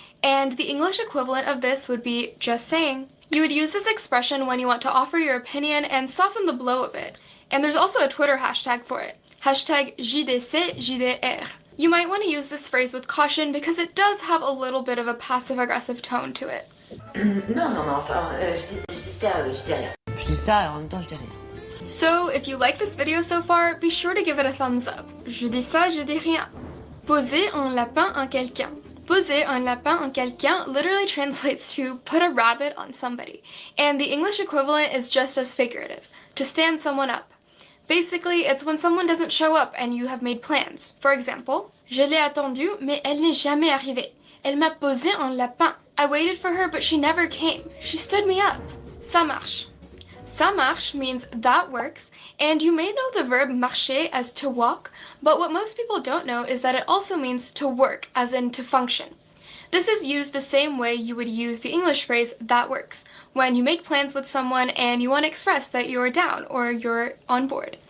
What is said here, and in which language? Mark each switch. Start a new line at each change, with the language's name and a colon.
English: And the English equivalent of this would be just saying. You would use this expression when you want to offer your opinion and soften the blow a bit. And there's also a Twitter hashtag for it. Hashtag JDC, JDR. You might want to use this phrase with caution because it does have a little bit of a passive-aggressive tone to it.
French: Non, mais enfin, je dis ça, je dis rien. Je dis ça et en même temps, je dis rien.
English: So, if you like this video so far, be sure to give it a thumbs up.
French: Je dis ça, je dis rien. Poser un lapin en quelqu'un. Poser un lapin en quelqu'un
English: literally translates to put a rabbit on somebody, and the English equivalent is just as figurative, to stand someone up. Basically, it's when someone doesn't show up and you have made plans. For example,
French: Je l'ai attendue, mais elle n'est jamais arrivée. Elle m'a posé un lapin.
English: I waited for her, but she never came. She stood me up.
French: Ça marche.
English: Ça marche means that works, and you may know the verb marcher as to walk, but what most people don't know is that it also means to work, as in to function. This is used the same way you would use the English phrase that works, when you make plans with someone and you want to express that you're down or you're on board.